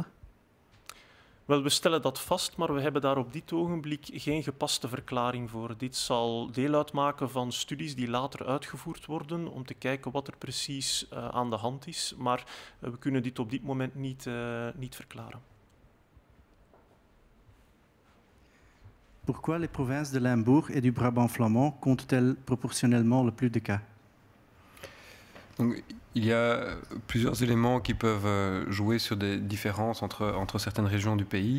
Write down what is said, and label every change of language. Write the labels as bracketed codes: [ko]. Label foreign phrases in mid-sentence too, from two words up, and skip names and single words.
[nl] Wel, we stellen dat vast, maar we hebben daar op dit ogenblik geen gepaste verklaring voor. Dit zal deel uitmaken van studies die later uitgevoerd worden om te kijken wat er precies aan de hand is. Maar we kunnen dit op dit moment niet verklaren. [fr] Pourquoi les provinces de Limbourg et du Brabant flamand comptent-elles proportionnellement le plus de cas? Donc, il y a plusieurs éléments qui peuvent jouer sur des différences entre certaines régions du pays.